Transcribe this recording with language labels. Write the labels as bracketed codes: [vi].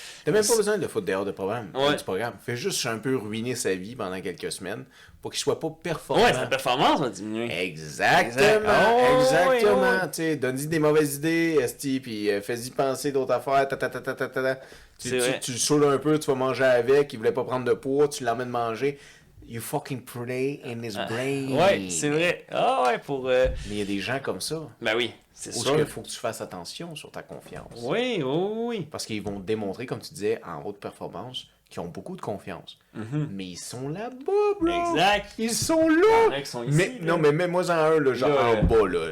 [fr] T'as même pas besoin de foutre dehors du programme. Fais juste un peu ruiner sa vie pendant quelques semaines pour qu'il soit pas performant. Ouais, sa performance va diminuer. Exactement. Donne-y des mauvaises idées, esti, puis fais-y penser d'autres affaires. Tu le saoules un peu, tu vas manger avec, il voulait pas prendre de poids, tu l'emmènes manger. [en] You fucking play in his brain. [fr] Ouais, c'est vrai. Pour... Mais il y a des gens comme ça. Ben oui, c'est sûr. Il faut que tu fasses attention sur ta confiance. Oui. Parce qu'ils vont démontrer, comme tu disais, en haute performance, qu'ils ont beaucoup de confiance. Mais ils sont là-bas, bro. Exact. Ils sont là. Ils sont ici, non, mais mets-moi en un, là, genre en bas, là.